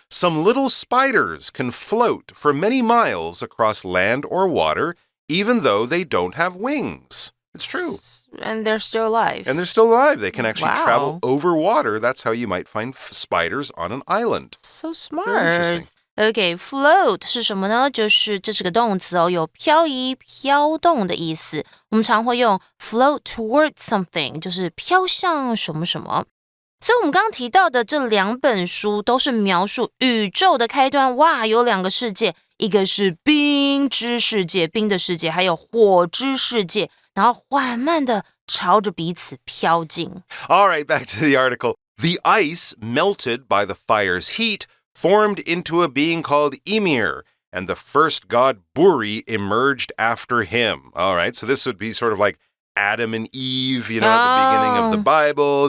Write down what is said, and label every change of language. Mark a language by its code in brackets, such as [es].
[en] Some little spiders can float for many miles across land or water, even though they don't have wings. It's true. And they're still alive. And they're still alive. They can actually travel over water. That's how you might find spiders on an island. So smart. Very interesting. [zh] OK, float 是什么呢？这是个动词哦，有漂移、飘动的意思。我们常会用 [en] float towards something， [zh] 就是飘向什么什么。所以我们刚刚提到的这两本书都是描述宇宙的开端。哇，有两个世界，一个是冰之世界，冰的世界，还有火之世界，然后缓慢的朝着彼此飘进。 [en] All right, back to the article. The ice melted by the fire's heat formed into a being called Ymir, and the first god Buri emerged after him. All right, so this would be sort of like Adam and Eve, at the beginning of the Bible.